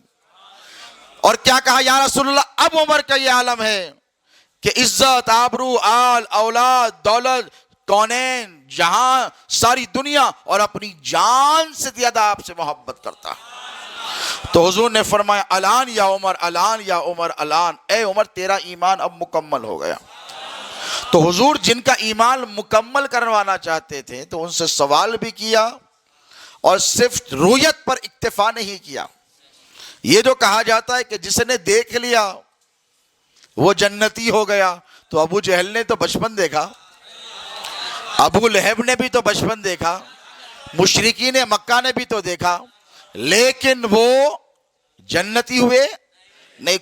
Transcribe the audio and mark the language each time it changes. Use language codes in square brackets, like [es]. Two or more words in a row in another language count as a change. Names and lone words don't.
[ur] اور کیا کہا [ar] یا رسول اللہ، [ur] اب عمر کا یہ عالم ہے کہ عزت، آبرو، آل، اولاد، دولت، کونین، جہاں، ساری دنیا اور اپنی جان سے زیادہ آپ سے محبت کرتا ہے. تو حضور نے فرمایا [ar] الان یا عمر، الان یا عمر، الان. [ur] اے عمر تیرا ایمان اب مکمل ہو گیا. تو حضور جن کا ایمان مکمل کروانا چاہتے تھے تو ان سے سوال بھی کیا اور صرف رویت پر اکتفا نہیں کیا. یہ جو کہا جاتا ہے کہ جس نے دیکھ لیا وہ جنتی ہو گیا، تو ابو جہل نے تو بچپن دیکھا، ابو لہب نے بھی تو بچپن دیکھا، مشرکین مکہ نے بھی تو دیکھا، لیکن وہ جنتی ہوئے نہیں.